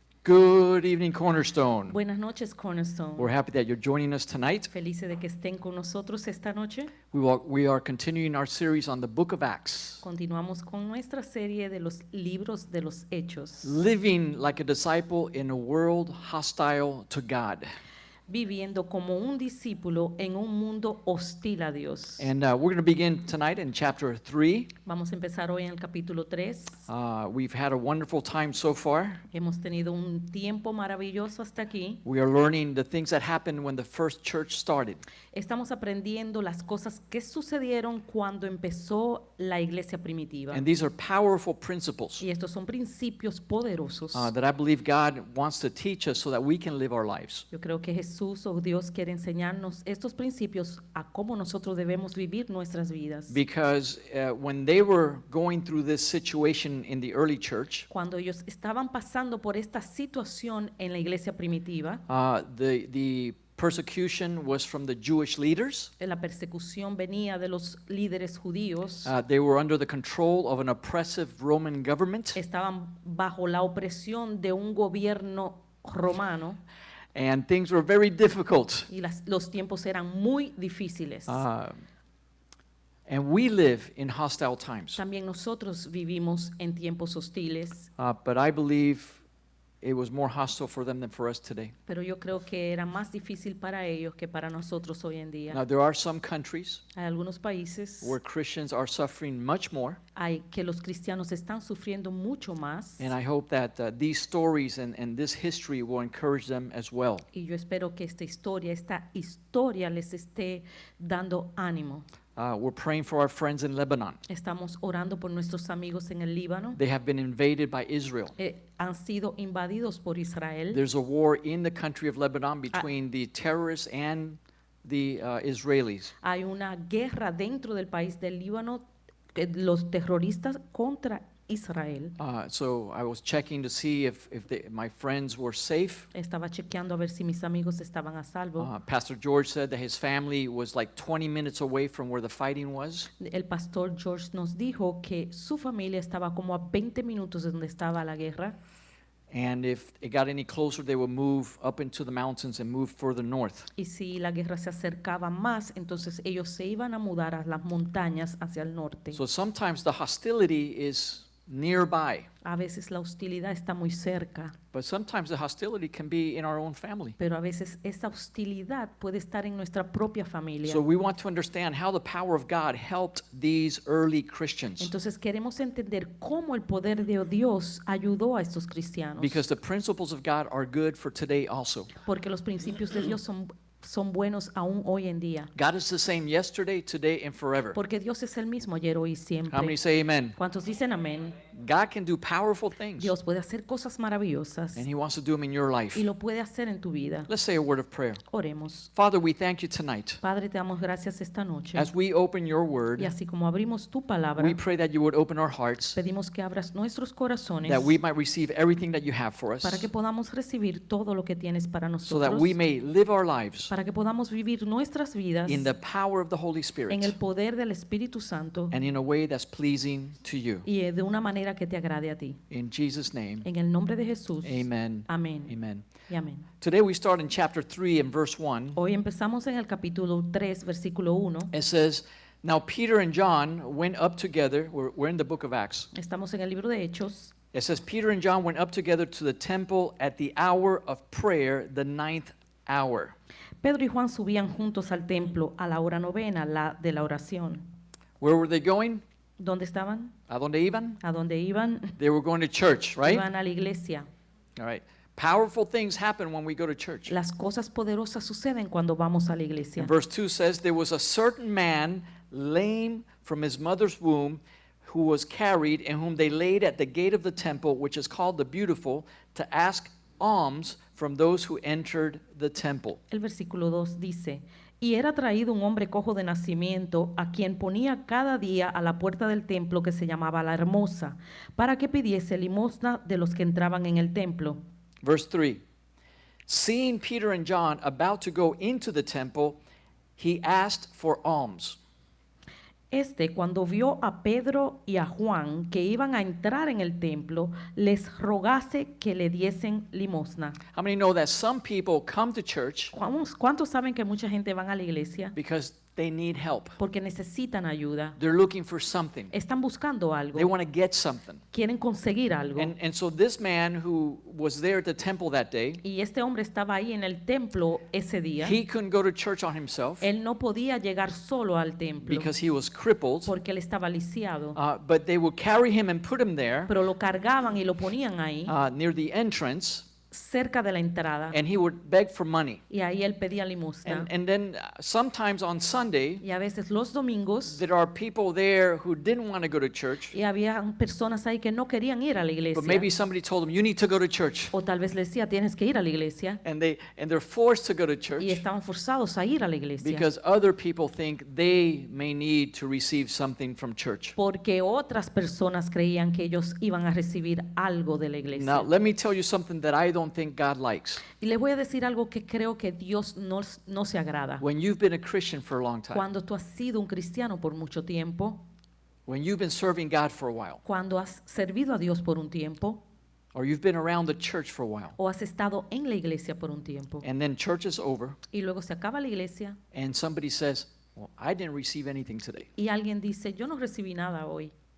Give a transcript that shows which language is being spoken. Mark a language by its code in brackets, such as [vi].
[en] Good evening, Cornerstone. [es] Buenas noches, Cornerstone. [en] We're happy that you're joining us tonight. [es] Felices de que estén con nosotros esta noche. [en] We are continuing our series on the book of Acts, [es] Continuamos con nuestra serie de los libros de los Hechos, [en] living like a disciple in a world hostile to God. [es] viviendo como un discípulo en un mundo hostil a Dios. [en] And we're going to begin tonight in chapter 3. [es] Vamos a empezar hoy en el capítulo 3. [en] We've had a wonderful time so far. [es] Hemos tenido un tiempo maravilloso hasta aquí. [en] We are learning the things that happened when the first church started. [es] Estamos aprendiendo las cosas que sucedieron cuando empezó la iglesia primitiva. [en] And these are powerful principles [es] Y estos son principios poderosos. [en] that I believe God wants to teach us so that we can live our lives. [es] Yo creo que Jesús o Dios quiere enseñarnos estos principios a cómo nosotros debemos vivir nuestras vidas. [en] Because when they were going through this situation in the early church, [es] Cuando ellos estaban pasando por esta situación en la iglesia primitiva, [en] the persecution was from the Jewish leaders. [es] la persecución venía de los líderes judíos, [en] They were under the control of an oppressive Roman government. [es] estaban bajo la opresión de un gobierno romano [en] And things were very difficult. [es] y los tiempos eran muy difíciles. [en] And we live in hostile times. [es] También nosotros vivimos en tiempos hostiles, [en] But I believe it was more hostile for them than for us today. [es] pero yo creo que era más difícil para ellos que para nosotros hoy en día. [en] Now, there are some countries [es] Hay algunos países [en] where Christians are suffering much more. [es] hay que los cristianos están sufriendo mucho más, [en] And I hope that these stories and this history will encourage them as well. [es] y yo espero que esta historia les esté dando ánimo. [en] We're praying for our friends in Lebanon. [es] Estamos orando por nuestros amigos en el Líbano. [en] They have been invaded by Israel. [es] Han sido invadidos por Israel. [en] There's a war in the country of Lebanon between the terrorists and the Israelis. [es] Hay una guerra dentro del país del Líbano, los terroristas contra Israel. [en] So I was checking to see if my friends were safe. [es] Estaba chequeando a ver si mis amigos estaban a salvo. [en] Pastor George said that his family was like 20 minutes away from where the fighting was. [es] El pastor George nos dijo que su familia estaba como a 20 minutos de donde estaba la guerra. [en] And if it got any closer, they would move up into the mountains and move further north. [es] Y si la guerra se acercaba más, entonces ellos se iban a mudar a las montañas hacia el norte. [en] So sometimes the hostility is nearby, [es] A veces la hostilidad está muy cerca, [en] but sometimes the hostility can be in our own family. [es] pero a veces esa hostilidad puede estar en nuestra propia familia. [en] So we want to understand how the power of God helped these early Christians, [es] Entonces queremos entender cómo el poder de Dios ayudó a estos cristianos, [en] because the principles of God are good for today also. [es] porque los principios de Dios son buenos aún hoy en día, [en] God is the same yesterday, today, and forever. [es] porque Dios es el mismo ayer, hoy y [en] How many say amen? [es] ¿Cuántos dicen amén? [en] God can do powerful things, [es] Dios puede hacer cosas maravillosas [en] and He wants to do them in your life. [es] y lo puede hacer en tu vida. [en] Let's say a word of prayer. [es] Oremos. [en] Father, we thank you tonight. [es] Padre, te damos gracias esta noche. [en] As we open your word, [es] Y así como abrimos tu palabra, [en] we pray that you would open our hearts, [es] pedimos que abras nuestros corazones [en] that we might receive everything that you have for us, [es] para que podamos recibir todo lo que tienes para [en] so that [es] nosotros, [en] we may live our lives [es] para que podamos vivir nuestras vidas [en] in the power of the Holy [es] en el [en] Spirit [es] poder del Espíritu Santo [en] and in a way that's pleasing to you. [es] y de una manera que te agrade a ti. [en] In Jesus' name, [es] En el nombre de Jesús. [en] amen. [es] Amén. [en] Amen. [es] Y amén. [en] Today we start in chapter 3 and verse 1. [es] Hoy empezamos en el capítulo 3, versículo 1. [en] It says, "Now Peter and John went up together." We're in the book of Acts. [es] Estamos en el libro de Hechos. [en] It says, "Peter and John went up together to the temple at the hour of prayer, the 9th hour." [es] Pedro y Juan subían juntos al templo a la hora novena, la de la oración. [en] Where were they going? [es] ¿Dónde estaban? ¿A dónde iban? ¿A dónde iban? [en] They were going to church, right? [es] Iban a la iglesia. [en] All right. Powerful things happen when we go to church. [es] Las cosas poderosas suceden cuando vamos a la iglesia. [en] And verse 2 says, "There was a certain man lame from his mother's womb who was carried and whom they laid at the gate of the temple, which is called the Beautiful, to ask alms from those who entered the temple." [es] El versículo 2 dice, y era traído un hombre cojo de nacimiento, a quien ponía cada día a la puerta del templo que se llamaba La Hermosa, para que pidiese limosna de los que entraban en el templo. [en] Verse 3, "Seeing Peter and John about to go into the temple, he asked for alms." [es] Cuando vio a Pedro y a Juan que iban a entrar en el templo, les rogase que le diesen limosna. [en] How many know that some people come to church [es] ¿Cuántos saben que mucha gente van a la iglesia [en] because they need help? [es] porque necesitan ayuda? [en] They're looking for something. [es] Están buscando [en] They [es] algo, [en] want to get something. [es] quieren conseguir algo. [en] And so this man who was there at the temple that day, [es] Y este hombre estaba ahí en el templo ese día. [en] he couldn't go to church on himself [es] Él no podía llegar solo al templo [en] because he was crippled. [es] porque él estaba lisiado. [en] But they would carry him and put him there [es] Pero lo cargaban y lo ponían ahí, [en] near the entrance, [es] cerca de la entrada. [en] and he would beg for money. [es] Y ahí él pedía limosna. [en] And then sometimes on Sunday, [es] Y a veces los domingos, [en] there are people there who didn't want to go to church, [es] y había personas ahí que no querían ir a la [en] but [es] iglesia. [en] maybe somebody told them, you need to go to church. [es] O tal vez les decía, tienes que ir a la iglesia. [en] And they're forced to go to [es] Y [en] church [es] estaban forzados a ir a la iglesia. [en] because other people think they may need to receive something from church. [es] Porque otras personas creían que ellos iban a recibir algo de la [en] Now, [es] iglesia. [en] let me tell you something that I don't think God likes. [es] Y les voy a decir algo que creo que Dios no se agrada. [en] When you've been a Christian for a long time, [es] Cuando tú has sido un cristiano por mucho tiempo, [en] when you've been serving God for a while, [es] cuando has servido a Dios por un tiempo, [en] or you've been around the church for a while, [es] o has estado en la iglesia por un tiempo, [en] and then church is over, [es] y luego se acaba la iglesia, [en] and somebody says, well, I didn't receive anything today. [es] y alguien dice, yo no recibí nada hoy,